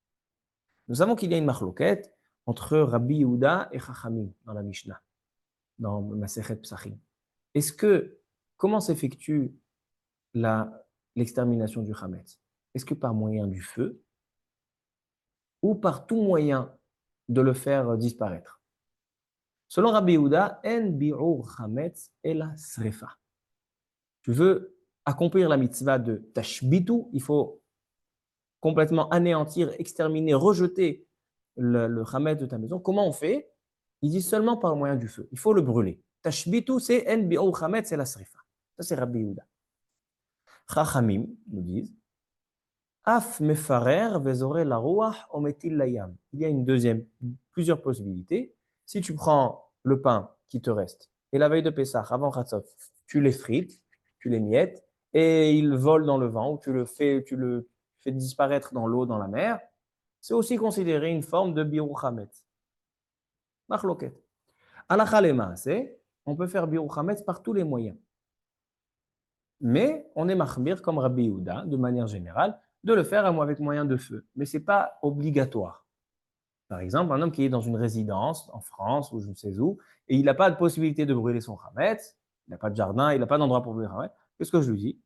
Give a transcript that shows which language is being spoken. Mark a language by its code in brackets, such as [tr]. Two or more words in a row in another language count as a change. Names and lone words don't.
[fr] Nous savons qu'il y a une marloquette entre Rabbi Yehuda et Chachamim dans la Mishnah, dans Masechet Psachim. Comment s'effectue l'extermination du Chametz? Est-ce que par moyen du feu ou par tout moyen de le faire disparaître? Selon Rabbi Yehuda, [he] אין ביעור חמץ אלא שריפה. [fr] Tu veux accomplir la mitzvah de tashbitu, il faut complètement anéantir, exterminer, rejeter le Chametz de ta maison. Comment on fait? Il dit seulement par le moyen du feu. Il faut le brûler. Tashbitu, c'est [he] אין ביעור חמץ אלא שריפה. [fr] Ça, c'est Rabbi Yehuda. Chachamim nous disent [he] אף מפרר וזורה לרוח או מטיל לים. [fr] Il y a plusieurs possibilités. Si tu prends le pain qui te reste et la veille de Pessah, avant Chatzot, tu les frites, tu les miettes et ils volent dans le vent ou tu le fais disparaître dans l'eau, dans la mer, c'est aussi considéré une forme de [he] ביעור חמץ. [fr] Machloket. [he] הלכה למעשה, [fr] on peut faire [he] ביעור חמץ [fr] par tous les moyens. Mais on est machmir comme Rabbi Yehuda, de manière générale, de le faire avec moyen de feu. Mais ce n'est pas obligatoire. Par exemple, un homme qui est dans une résidence en France ou je ne sais où, et il n'a pas de possibilité de brûler [he] son chametz, [fr] il n'a pas de jardin, il n'a pas d'endroit pour brûler le chametz, qu'est-ce que je lui dis?